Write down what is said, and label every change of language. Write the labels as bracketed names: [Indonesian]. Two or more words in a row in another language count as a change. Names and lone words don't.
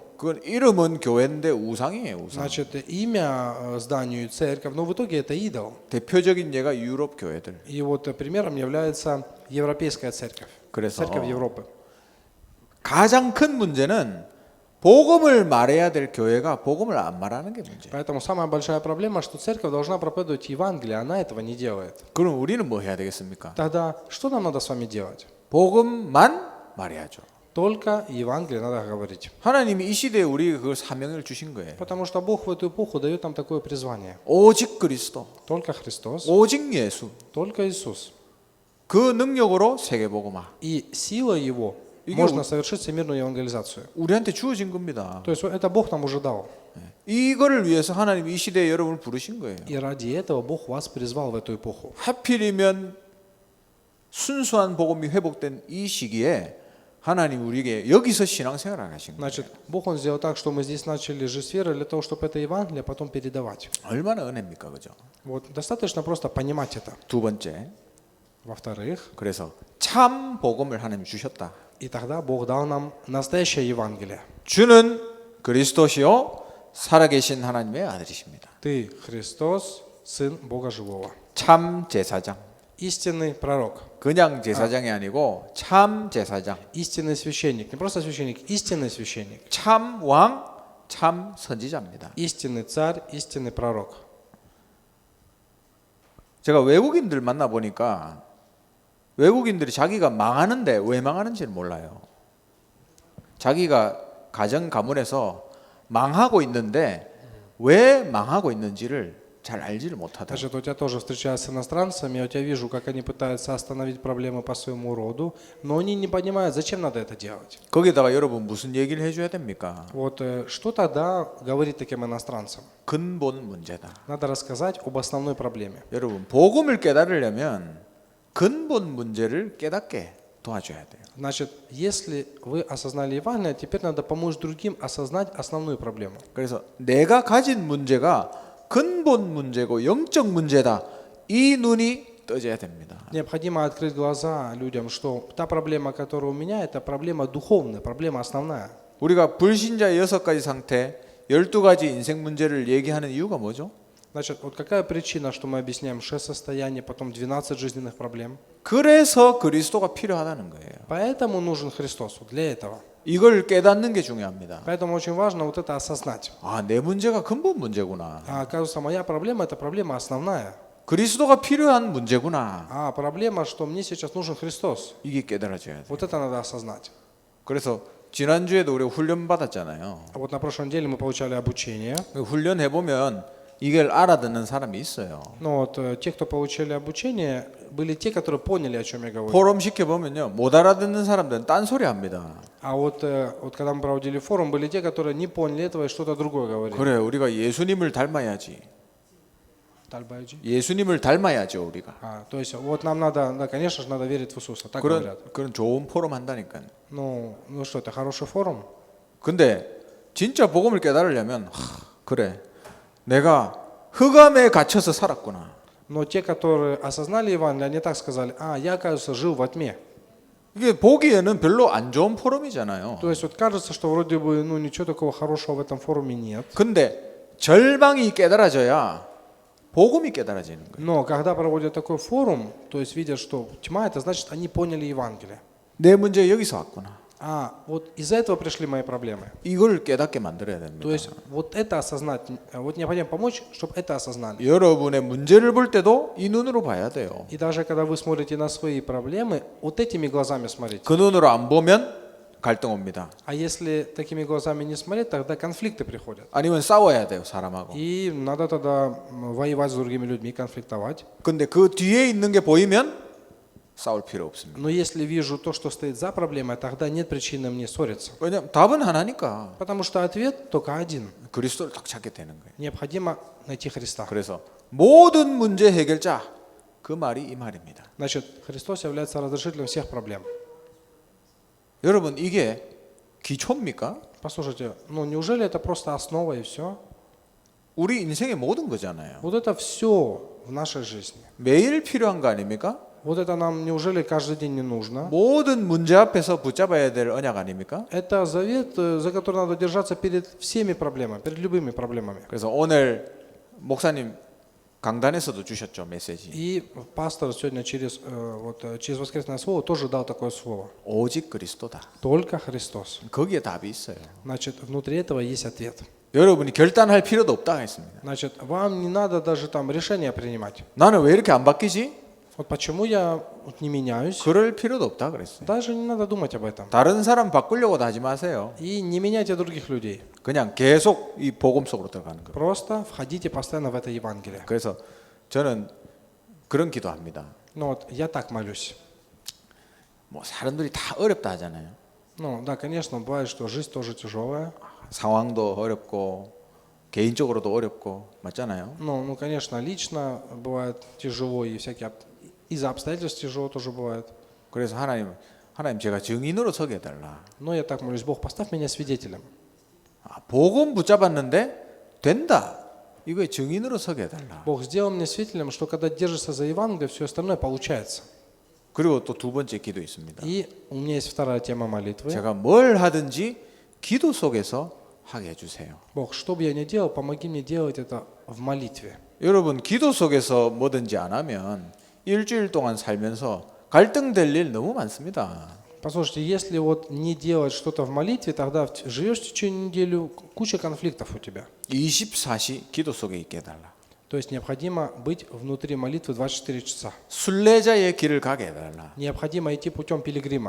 [Korean] 그건 이름은 교회인데 우상이에요, 우상. [Russian] Значит, имя зданию церковь, но в итоге это идол. [Korean] 대표적인 예가 유럽 교회들. [Russian] И вот примером является Европейская церковь, [Korean] 그래서 [Russian] церковь Европы. [Korean] 가장 큰 문제는 복음을 말해야 될 교회가 복음을 안 말하는 게 문제예요. [Russian] Поэтому самая большая проблема, что церковь должна проповедовать Евангелие, она этого не делает. [Korean] 그럼 우리는 뭐 해야 되겠습니까? [Russian] Тогда что нам надо с вами делать? [Korean] 복음만 말해야죠. [Russian] Только Евангелие надо говорить. [Korean] 하나님이 이 시대에 우리에게 그 사명을 주신 거예요. [Russian] Потому что Бог в эту эпоху дает нам такое призвание. [Korean] 오직 그리스도, [Russian] Только Христос, [Korean] 오직 예수. [Russian] только Иисус. [Korean] 그 능력으로 세계복음화. [Russian] И сила Его [Korean] 이게 [Russian] можно совершить всемирную евангелизацию. [Korean] 우리한테 주어진 겁니다. [Russian] То есть это Бог нам уже дал. [Korean] 이거를 위해서 하나님이 이 시대에 여러분을 부르신 거예요. [Russian] И ради этого Бог вас призвал в эту эпоху. [Korean] 하필이면 순수한 복음이 회복된 이 시기에 하나님 우리에게 여기서 신앙생활을 하신 거예요. [Russian] Значит, Бог Он сделал так, что мы здесь начали жить с верой для того, чтобы это Евангелие потом передавать. [Korean] 얼마나 은혜입니까, 그죠? [Russian] Вот достаточно просто понимать это. [Korean] 두 번째, [Russian] Во-вторых, [Korean] 그래서 참 복음을 하나님 주셨다. [Russian] и тогда Бог дал нам настоящее Евангелие. [Korean] 주는 그리스도시요 살아계신 하나님의 아들이십니다. [Russian] Ты Христос, Сын Бога Живого. [Korean] 참 제사장. [Russian] Истинный пророк. [Korean] 그냥 제사장이 아니고 참 제사장. [Russian] Истинный священник. Не просто священник, истинный священник. [Korean] 참 왕, 참 선지자입니다. [Russian] Истинный царь, истинный пророк. [Korean] 제가 외국인들 만나 보니까 외국인들이 자기가 망하는데 왜 망하는지를 몰라요. 자기가 가정 가문에서 망하고 있는데 왜 망하고 있는지를 잘 알지를 못하더라고요. [Russian] Значит, у тебя тоже встречаются с иностранцами, я у тебя вижу, как они пытаются остановить проблемы по своему роду, но они не понимают, зачем надо это делать. [Korean] 거기다가 여러분 무슨 얘기를 해줘야 됩니까? [Russian] Вот что тогда говорить таким иностранцам? [Korean] 근본 문제다. [Russian] Надо рассказать об основной проблеме. [Korean] 여러분 복음을 깨달으려면 근본 문제를 깨닫게 도와줘야 돼요. [Russian] Значит, если вы осознали Евангелие, теперь надо помочь другим осознать основную проблему. [Korean] 그래서 내가 가진 문제가 근본 문제고 영적 문제다. 이 눈이 떠져야 됩니다. [Russian] Необходимо открыть глаза людям, что та проблема, которая у меня, это проблема духовная, проблема основная. [Korean] 우리가 불신자의 6가지 상태, 12가지 인생 문제를 얘기하는 이유가 뭐죠? [Russian] Значит, вот какая причина, что мы объясняем 6 состояний, потом 12 жизненных проблем? [Korean] 그래서 그리스도가 필요하다는 거예요. [Russian] Поэтому нужен Христос, вот для этого. [Korean] 이걸 깨닫는 게 중요합니다. [Russian] Поэтому очень важно вот это осознать. [Korean] 아, 내 문제가 근본 문제구나. [Russian] А оказывается, моя проблема – это проблема основная. [Korean] 그리스도가 필요한 문제구나. [Russian] А проблема, что мне сейчас нужен Христос. [Korean] 이게 깨달아져야 돼. [Russian] Вот это надо осознать. [Korean] 그래서 지난주에도 우리가 훈련 받았잖아요. [Russian] А вот на прошлой неделе мы получали обучение. [Korean] 훈련 해보면 이걸 알아듣는 사람이 있어요. [Russian] Но вот те, кто получили обучение, были те, которые поняли, о чем я говорю. [Korean] 포럼 시켜보면요. 못 알아듣는 사람들은 딴소리 합니다. [Russian] А вот когда мы проводили форум, были те, которые не поняли этого и что-то другое говорили. [Korean] 그래, 우리가 예수님을 닮아야지. Тальбайджи. 예수님을 닮아야죠, 우리가. [Russian] То есть вот нам надо, да, конечно же, надо верить в Иисуса, так говорят. [Korean] 그런 좋은 포럼 한다니까요. [Russian] Ну что, это хороший форум? [Korean] 근데 진짜 복음을 깨달으려면 그래, 내가 흑암에 갇혀서 살았구나. [Russian] Но те, которые осознали Евангелие, они так сказали: я, оказывается, жил во тьме. [Korean] 이게 보기에는 별로 안 좋은 포럼이잖아요. [Russian] То есть вот кажется, что вроде бы, ничего такого хорошего в этом форуме нет. [Korean] 근데 절망이 깨달아져야 복음이 깨달아지는 거예요. [Russian] Но когда проводят такой форум, то есть видят, что тьма, это значит, они поняли Евангелие. [Korean] 내 문제 여기서 왔구나. [Russian] Вот из-за этого пришли мои проблемы. [Korean] 이걸 깨닫게 만들어야 됩니다. [Russian] То есть вот это осознать, вот необходимо помочь, чтобы это осознали. [Korean] 여러분의 문제를 볼 때도 이 눈으로 봐야 돼요. [Russian] И даже когда вы смотрите на свои проблемы, вот этими глазами смотрите. [Korean] 그 눈으로 안 보면 갈등 옵니다. [Russian] А если такими глазами не смотреть, тогда конфликты приходят. [Korean] 아니면 싸워야 돼요, 사람하고. [Russian] И надо тогда воевать с другими людьми, конфликтовать. [Korean] 근데 그 뒤에 있는 게 보이면 싸울 필요 없습니다. [Russian] Но если вижу то, что стоит за проблемой, тогда нет причины мне ссориться. [Korean] 왜냐면 답은 하나니까 [Russian] Потому что ответ только один. [Korean] 그리스도를 딱 찾게 되는 거예요. [Russian] Необходимо найти Христа. [Korean] 그래서 모든 문제 해결자 그 말이 이 말입니다. [Russian] Значит, Христос является разрешителем всех проблем. [Korean] 여러분 이게 기초입니까? [Russian] Послушайте, неужели это просто основа и все? [Korean] 우리 인생의 모든 거잖아요. [Russian] Вот это все в нашей жизни. [Korean] 매일 필요한 거 아닙니까? [Russian] Вот это нам неужели каждый день не нужно? [Korean] 모든 문제 앞에서 붙잡아야 될 언약 아닙니까? [Russian] Это завет, за который надо держаться перед всеми проблемами, перед любыми проблемами. [Korean] 그래서 오늘 목사님 강단에서도 주셨죠, 메시지. [Russian] И пастор сегодня через воскресное слово тоже дал такое слово. [Korean] 오직 그리스도다. [Russian] Только Христос. [Korean] 거기에 답이 있어요. [Russian] Значит, внутри этого есть ответ. [Korean] 여러분이 결단할 필요도 없다 했습니다. [Russian] Значит, вам не надо даже там решения принимать. [Korean] 나는 왜 이렇게 안 바뀌지? [Russian] Вот почему я не меняюсь? [Korean] 그럴 필요도 없다 그랬어요. [Russian] Даже не надо думать об этом. [Korean] 다른 사람 바꾸려고도 하지 마세요. [Russian] И не меняйте других людей. [Korean] 그냥 계속 이 복음 속으로 들어가는 거예요. [Russian] Просто входите постоянно в это Евангелие. [Korean] 그래서 저는 그런 기도합니다. [Russian] Ну вот, я так молюсь. [Korean] 뭐 사람들이 다 어렵다 하잖아요. [Russian] Ну да, конечно, бывает, что жизнь тоже тяжелая. [Korean] 상황도 어렵고 개인적으로도 어렵고 맞잖아요. [Russian] Ну, конечно, лично бывает тяжело, и всякие из-за обстоятельств тяжело тоже бывает. [Korean] 그래서 하나님 제가 증인으로 서게 해달라. [Russian] Но я так молюсь, Бог, поставь меня свидетелем. [Korean] 복음 붙잡았는데 된다. 이거에 증인으로 서게 해달라. [Russian] Бог, сделал меня свидетелем, что когда держишься за Евангелие, все остальное получается. [Korean] 그리고 또 두 번째 기도 있습니다. [Russian] И у меня есть вторая тема молитвы. [Korean] 제가 뭘 하든지 기도 속에서 하게 해주세요. [Russian] Бог, что бы я ни делал, помоги мне делать это в молитве. [Korean] 여러분 기도 속에서 뭐든지 안 하면 일주일 동안 살면서 갈등될 일 너무 많습니다. [Russian] Послушайте, если вот не делать что-то в молитве, тогда живешь в течение недели, куча конфликтов у тебя. [Korean] 24시 기도 속에 있게 해달라. [Russian] То есть необходимо быть внутри молитвы 24 часа. [Korean] 순례자의 길을 가게 해달라. [Russian] Необходимо идти путем пилигрима.